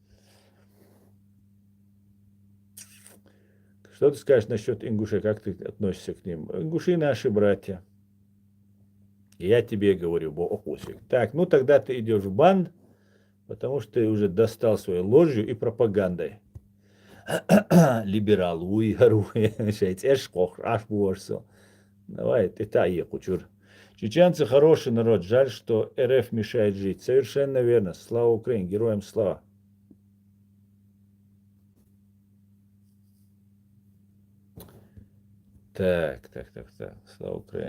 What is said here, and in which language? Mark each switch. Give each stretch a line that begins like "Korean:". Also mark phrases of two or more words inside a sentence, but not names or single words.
Russian: Что ты скажешь насчет ингушей, как ты относишься к ним? Ингуши наши братья. Я тебе говорю, Богусик. Так, ну тогда ты идешь в бан, потому что ты уже достал своей ложью и пропагандой.
Chechen: Либерал, уйгару, эшкох, аш борсо.
Russian: Давай, ты та кучур. Чеченцы хороший народ, жаль, что РФ мешает жить. Совершенно верно. Слава Украине, героям слава. Так. Слава Украине.